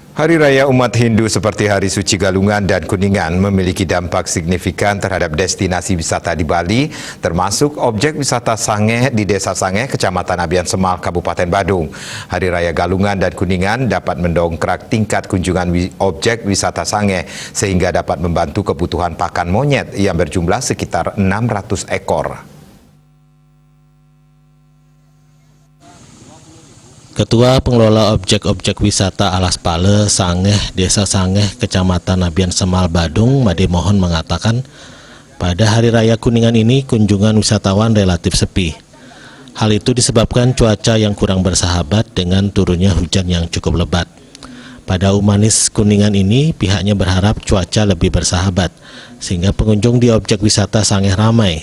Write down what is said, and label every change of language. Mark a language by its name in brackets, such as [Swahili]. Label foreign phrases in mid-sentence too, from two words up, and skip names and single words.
[Indonesian] Hari Raya Umat Hindu seperti Hari Suci Galungan dan Kuningan memiliki dampak signifikan terhadap destinasi wisata di Bali, termasuk objek wisata Sangeh di Desa Sangeh, Kecamatan Abian Semal, Kabupaten Badung. Hari Raya Galungan dan Kuningan dapat mendongkrak tingkat kunjungan objek wisata Sangeh sehingga dapat membantu kebutuhan pakan monyet yang berjumlah sekitar 600 ekor. Ketua Pengelola Objek-Objek Wisata Alas Pale, Sangeh, Desa Sangeh, Kecamatan Abian Semal, Badung, Made Mohon mengatakan, pada Hari Raya Kuningan ini kunjungan wisatawan relatif sepi. Hal itu disebabkan cuaca yang kurang bersahabat dengan turunnya hujan yang cukup lebat. Pada Umanis Kuningan ini, pihaknya berharap cuaca lebih bersahabat, sehingga pengunjung di objek wisata Sangeh ramai.